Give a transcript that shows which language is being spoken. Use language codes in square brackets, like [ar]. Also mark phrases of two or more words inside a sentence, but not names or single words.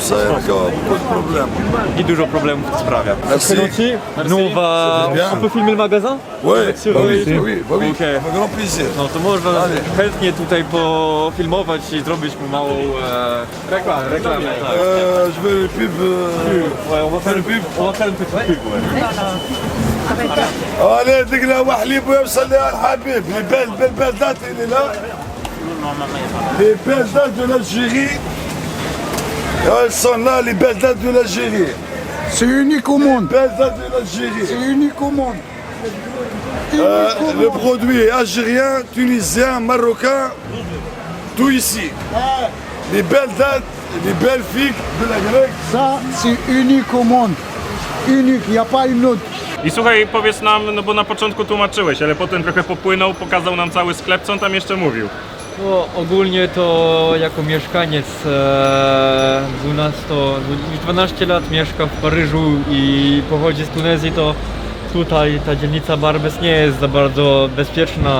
[fr] Ça, il y a beaucoup de problèmes. [pl] I dużo problemów to sprawia. [fr] Merci. Nous on va... Bien. On peut filmer le magasin? Oui, bah oui, Ok. avec grand plaisir. [pl] No to można chętnie tutaj pofilmować i zrobić mu małą reklamę. Tak. [fr] Je veux les pubs. Ouais, on va faire une pub. On va faire une petite pub, ouais. [ar] Allez, دقنا وحليب ويوصل الحبيب. [fr] Les belles dates, il est là. Les belles dates de l'Algérie. Elles sont là, les belles dates de l'Algérie. C'est unique au monde. Belles dates de l'Algérie. C'est unique au monde. Le produit est algérien, tunisien, marocain, tout ici. Les belles dates, les belles filles de la Grecque. Ça, c'est unique au monde. Unique, il n'y a pas une autre. [pl] I słuchaj, powiedz nam, no bo na początku tłumaczyłeś, ale potem trochę popłynął, pokazał nam cały sklep, co on tam jeszcze mówił? No, ogólnie to jako mieszkaniec 12 lat mieszka w Paryżu i pochodzi z Tunezji, to tutaj ta dzielnica Barbès nie jest za bardzo bezpieczna.